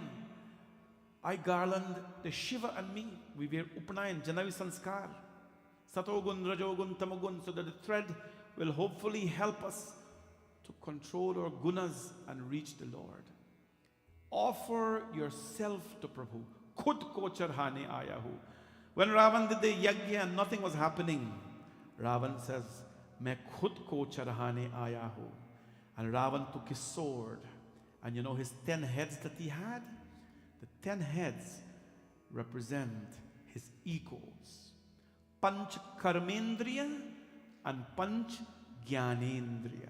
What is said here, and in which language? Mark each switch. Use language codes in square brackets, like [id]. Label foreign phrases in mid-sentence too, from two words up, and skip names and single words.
[en] I garland the Shiva and me. We wear [hi] Upanayan, Janavi Sanskar. Satogun, Rajogun, Tamagun, [en] so that the thread will hopefully help us to control our gunas and reach the Lord. Offer yourself to Prabhu. [hi] Khud ko charhane aaya hu. [en] When Ravan did the yajna and nothing was happening, Ravan says, [hi] Main khud ko charhane aaya hu. [en] And Ravan took his sword. And you know his 10 heads that he had? The 10 heads represent his egos. [sa] Panch Karmendriya and Panch Jnanendriya.